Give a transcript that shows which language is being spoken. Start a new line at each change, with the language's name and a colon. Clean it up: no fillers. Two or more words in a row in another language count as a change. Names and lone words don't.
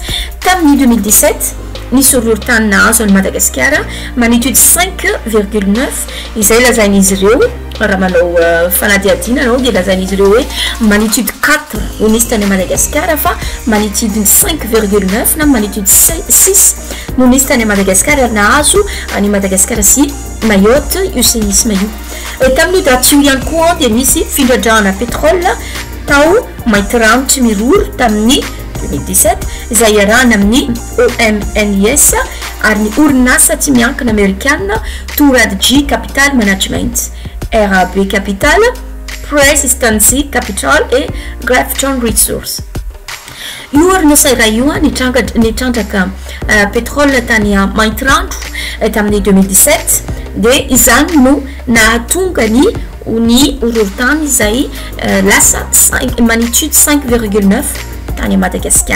Malagasy: Tamin'ny 2017 nisy horohorontany nahazo any Madagasikara magnitude 5,9 izay lazain'izy ireo raha manao fanadihadiana anao dia lazain'izy ireo hoe magnitude 4 no nisy tany Madagasikara fa magnitude 5,9 na magnitude 6 no nisy tany Madagasikara nahazo any Madagasikara sy Mayotte io séisme io. Tamin'ny daty io ihany koa dia misy fitrandrahana pétrole tao mainty ranotry mirory tamin'ny 2017 izay iarahana amin'ny OMNIS ary ny orinasa tsy miankina amerikanina Tourad G Capital Management RAB capital, Persistency capital et Grafton Resource. Io orina sayra io nitrandraka pétrole tany Maintrandro tamin'ny 2017 de izany no nahatonga ny horohorontany izay lasa magnitude 5,9 tany Madagascar.